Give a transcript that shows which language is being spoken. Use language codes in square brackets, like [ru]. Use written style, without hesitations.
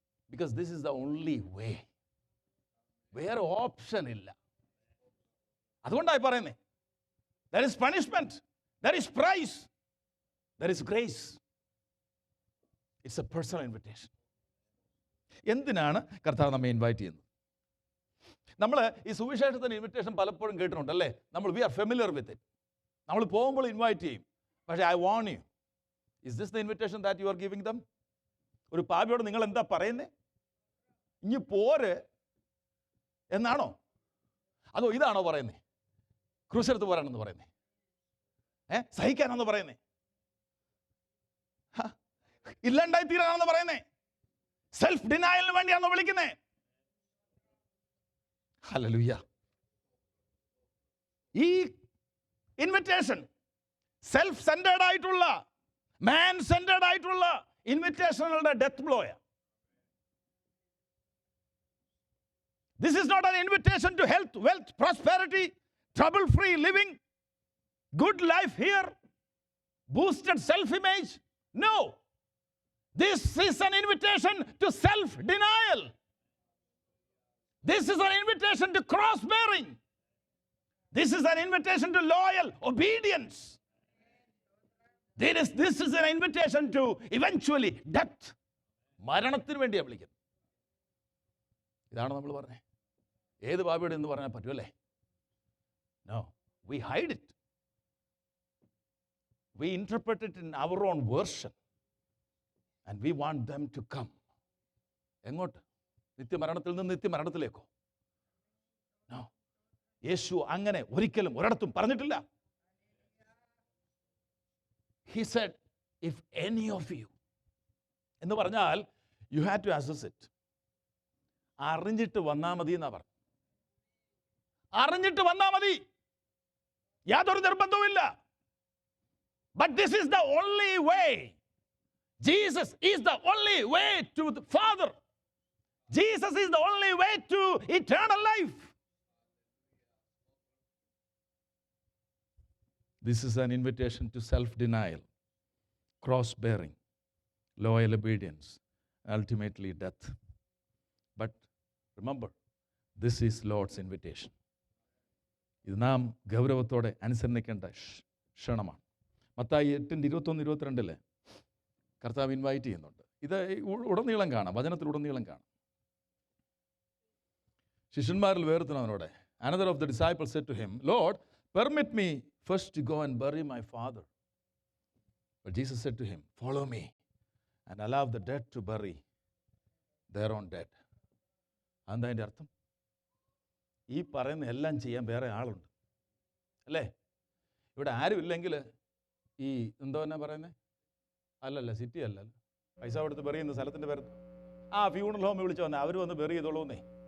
[en] Because this is the only way. [ml] വേറെ option ഇല്ല. അതുകൊണ്ടായി പറയുന്നേ, [en] there is punishment, there is price, there is grace. It's a personal invitation. [ml] എന്തിനാണ് കർത്താവ് നമ്മെ invite ചെയ്യുന്നത്? നമ്മൾ ഈ സുവിശേഷത്തിൻ്റെ ഇൻവിറ്റേഷൻ പലപ്പോഴും കേട്ടിട്ടുണ്ടല്ലേ. [en] We are familiar with it. [ml] നമ്മൾ പോകുമ്പോൾ ഇൻവൈറ്റ് ചെയ്യും. പക്ഷേ [en] I warn you, is this the invitation that you are giving them? [ml] ഒരു പാപിയോട് നിങ്ങൾ എന്താ പറയുന്നേ? ഇനി പോര് എന്നാണോ? അതോ ഇതാണോ പറയുന്നേ? ക്രൂശെടുത്ത് പോരാണെന്ന് പറയുന്നേ? സഹിക്കാനാണെന്ന് പറയുന്നേ? ഇല്ലണ്ടായി തീരാനാണെന്ന് പറയുന്നേ? സെൽഫ് ഡിനയലിന് വേണ്ടിയാണോ വിളിക്കുന്നേ? ഹല്ലേലൂയ. ഈ ഇൻവിറ്റേഷൻ സെൽഫ് സെന്റേർഡ് ആയിട്ടുള്ള, മാൻ സെന്റേർഡ് ആയിട്ടുള്ള ഇൻവിറ്റേഷനുകളുടെ death ബ്ലോയാ. [en] This is not an invitation to health, wealth, prosperity, trouble-free living, good life here, boosted self-image. No. This is an invitation to self-denial. This is an invitation to cross-bearing. This is an invitation to loyal obedience. This is an invitation to eventually death. [ml] മരണത്തിന് വേണ്ടിയാണ് വിളിക്കുന്നത്. ഇതാണ് നമ്മൾ പറഞ്ഞത്. ഏത് പാപിയുടെ എന്ന് പറയാൻ പറ്റുമല്ലേ? [en] No, we hide it. We interpret it in our own version and we want them to come. [ml] എങ്ങോട്ട്? നിത്യമരണത്തിൽ നിന്ന് നിത്യമരണത്തിലേക്കോ? നോ, യേശു അങ്ങനെ ഒരിക്കലും ഒരിടത്തും പറഞ്ഞിട്ടില്ല. [en] He said, if any of you, [ml] എന്ന് പറഞ്ഞാൽ [en] you had to assess it. [ml] അറിഞ്ഞിട്ട് വന്നാൽ മതി എന്നാ പറഞ്ഞു. അറിഞ്ഞിട്ട് വന്നാൽ മതി, യാതൊരു നിർബന്ധവുമില്ല. [en] But this is the only way. Jesus is the only way to the Father. Jesus is the only way to eternal life. This is an invitation to self-denial, cross-bearing, loyal obedience, ultimately death. But remember, this is Lord's invitation. [ml] ഇത് നാം ഗൗരവത്തോടെ അനുസരിക്കേണ്ട ക്ഷണമാണ്. മത്തായി 8:21-22 കർത്താവ് invite ചെയ്യുന്നുണ്ട്. ഇത് ഉടനീളം കാണാം, വചനത്തിലുടനീളം കാണാം. ശിഷ്യന്മാരിൽ വേർതിനവനോട്, [en] another of the disciples said to him, Lord, permit me first to go and bury my father. But Jesus said to him, follow me and allow the dead to bury their own dead. [ml] എന്താ അതിൻ്റെ അർത്ഥം? ഈ പറയുന്ന എല്ലാം ചെയ്യാൻ വേറെ ആളുണ്ട് അല്ലേ? ഇവിടെ ആരും ഇല്ലെങ്കിൽ ഈ എന്തോ എന്നാ പറയുന്നത്, അല്ലല്ല സിറ്റി അല്ലല്ലോ, പൈസ കൊടുത്ത് ബെറിയുന്ന സ്ഥലത്തിൻ്റെ പേര് ഫ്യൂണറൽ ഹോമിൽ വിളിച്ച് വന്നേ, അവർ വന്ന് ബെറി ചെയ്തോളൂന്നേ.